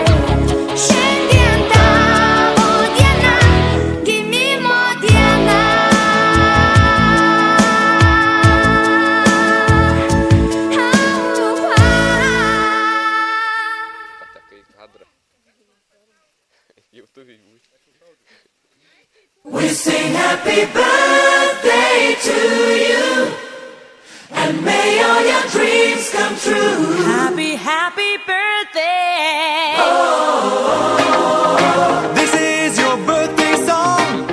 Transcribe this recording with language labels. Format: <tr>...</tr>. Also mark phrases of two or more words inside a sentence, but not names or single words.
<lt>Šiandien tavo diena, gimimo diena. Patekai į kadrą. Jautuvėj būti.</lt> <en>We sing happy birthday to you, and may all your dreams come true. Happy, happy birthday. This is your birthday song.</en>